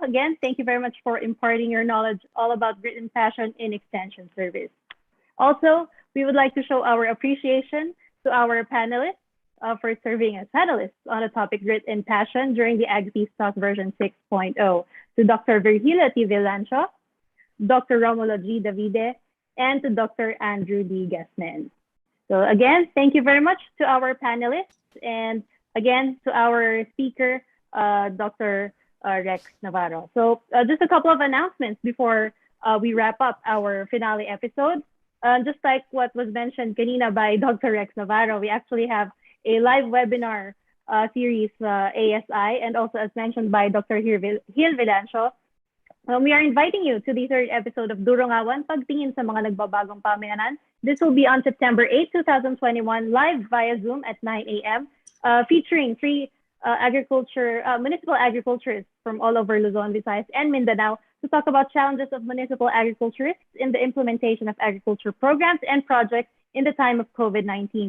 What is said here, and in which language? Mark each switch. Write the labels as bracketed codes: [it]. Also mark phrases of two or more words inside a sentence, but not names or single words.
[en] Again, thank you very much for imparting your knowledge all about grit and passion in extension service. Also, we would like to show our appreciation to our panelists for serving as panelists on the topic grit and passion during the APTv.6 version 6.0. To Dr. Virgilio T. Vilancho, Dr. Romulo G. Davide, and to Dr. Andrew D. Gasman. So again, thank you very much to our panelists, and again to our speaker, Dr. Rex Navarro. So just a couple of announcements before we wrap up our finale episode. Just like what was mentioned kanina by Dr. Rex Navarro, we actually have a live webinar series, ASI, and also as mentioned by Dr. Gil Vilancho, we are inviting you to the third episode of Durongawan, Pagtingin sa mga nagbabagong pamayanan. This will be on September 8, 2021, live via Zoom at 9 a.m., featuring three municipal agriculturists from all over Luzon, Visayas, and Mindanao to talk about challenges of municipal agriculturists in the implementation of agriculture programs and projects in the time of COVID-19.